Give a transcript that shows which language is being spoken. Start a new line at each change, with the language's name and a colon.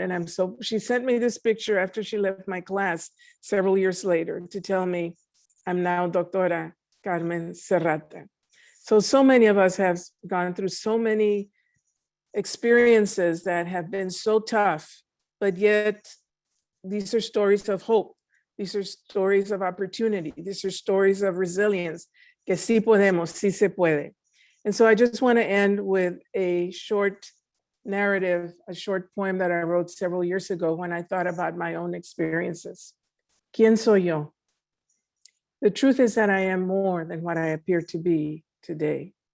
English: And she sent me this picture after she left my class several years later to tell me, I'm now Doctora Carmen Serrata. So many of us have gone through so many experiences that have been so tough, but yet these are stories of hope. These are stories of opportunity. These are stories of resilience.
Spanish: Que sí podemos, sí se puede.
English: And so I just want to end with a short narrative, a short poem that I wrote several years ago when I thought about my own experiences.
Spanish: ¿Quién soy yo?
English: The truth is that I am more than what I appear to be today.